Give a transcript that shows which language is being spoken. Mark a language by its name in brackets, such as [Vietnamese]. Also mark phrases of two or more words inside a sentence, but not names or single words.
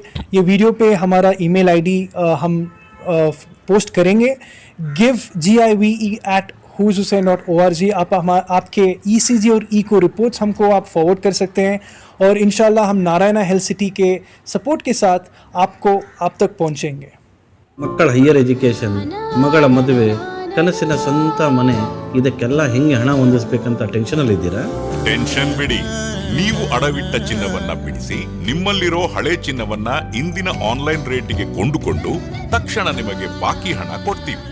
[Hindi] ये वीडियो पे हमारा [English] email ID [Hindi] हम पोस्ट करेंगे, give@huzhusain.org। आप आपके ECG और [English] echo reports [Hindi] हमको आप फॉरवर्ड कर सकते हैं, और इंशाल्लाह हम नारायणा हेल्थ सिटी के सपोर्ट के साथ आप तक पहुंचेंगे। [Kannada] ಮಕ್ಕಳ [English] higher education, [Kannada] ಮಗಳ ಮದುವೆ, ಕನಸಿನ ಸ್ವಂತ ಮನೆ, ಇದಕ್ಕೆಲ್ಲ ಹೆಂಗೆ ಹಣ ಹೊಂದಿಸಬೇಕಂತ ಟೆನ್ಷನಲ್ಲಿ ಇದ್ದೀರಾ? ಟೆನ್ಷನ್ ಬಿಡಿ, ನೀವು ಅಡವಿಟ್ಟ ಚಿನ್ನವನ್ನ ಬಿಡಿಸಿ ನಿಮ್ಮಲ್ಲಿರೋ ಹಳೆ ಚಿನ್ನವನ್ನ ಇಂದಿನ [English] online rate [Kannada] ಕೊಂಡುಕೊಂಡು ತಕ್ಷಣ ನಿಮಗೆ ಬಾಕಿ ಹಣ ಕೊಡ್ತೀವಿ.